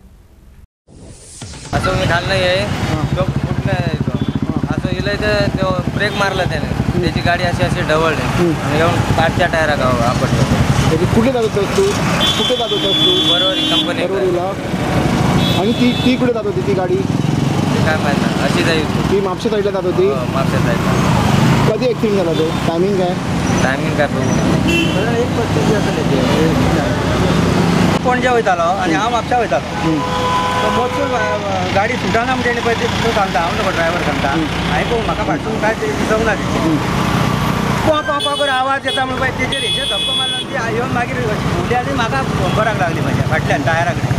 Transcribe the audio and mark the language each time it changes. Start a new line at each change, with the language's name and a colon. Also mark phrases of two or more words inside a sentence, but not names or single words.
Marathi: असं मी खाल्लं आहे तो फुटला आहे तो असं गेलं तर तो ब्रेक मारला त्याने त्याची गाडी अशी ढवळली आणि येऊन पाठच्या टायरा गाव आपटलं। कुठे जात होतास तू? कुठे जात होतास तू? बरोबर कंपनी बरोबरीला। आणि ती कुठे जात होती ती गाडी? काय माहित नाही अशी जाईल ती म्हापशा साईडला जात होती? म्हापशा साईडला। कधी ॲक्सिडेंट झाला तो? टायमिंग काय? टायमिंग काय
Konkani: पणजे वयतालो आनी हांव म्हापशा वयतालो। तो बसून गाडी सुटाना म्हणजे पळय तो सांगता हांव नको ड्रायव्हर सांगता हांवें पळोवन म्हाका फाटसून काय ते दिसोंक ना पॉ पॉ पॉ करून आवाज येता म्हणून पळय तेजेर हेजे धक्को मारलो आनी ती येवन मागीर फुडली आनी म्हाका बराक लागली म्हाज्या फाटल्यान टायरा कडेन।